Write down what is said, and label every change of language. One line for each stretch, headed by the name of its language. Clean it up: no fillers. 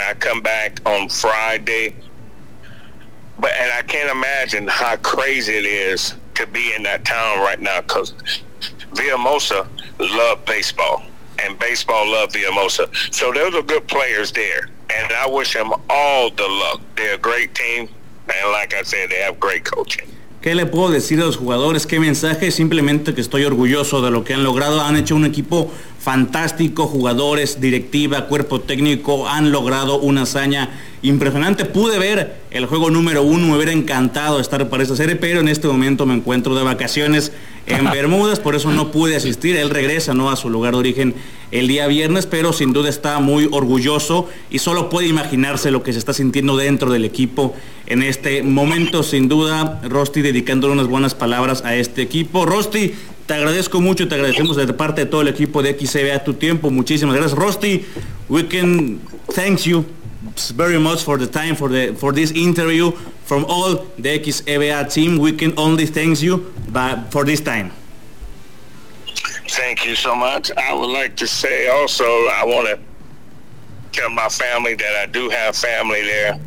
English: I come back on Friday. And I can't imagine how crazy it is to be in that town right now, because Villahermosa love baseball, and baseball love Villahermosa. So those are good players there, and I wish them all the luck. They're a great team, and like I said, they have great coaching.
Spanish: ¿Qué le puedo decir a los jugadores? ¿Qué mensaje? Simplemente que estoy orgulloso de lo que han logrado. Han hecho un equipo fantástico, jugadores, directiva, cuerpo técnico, han logrado una hazaña impresionante. Pude ver el juego número uno, me hubiera encantado estar para esa serie, pero en este momento me encuentro de vacaciones en Bermudas, por eso no pude asistir. Él regresa, ¿no?, a su lugar de origen el día viernes, pero sin duda está muy orgulloso y solo puede imaginarse lo que se está sintiendo dentro del equipo en este momento. Sin duda, Rusty, dedicándole unas buenas palabras a este equipo. Rusty, te agradezco mucho, te agradecemos de parte de todo el equipo de XCBA tu tiempo. Muchísimas gracias, Rusty.
English: We can thank you very much for the time, for this interview. From all the XCBA team, we can only thank you for this time. Thank you so much. I would like to say also, I want to tell my family that I do have family there.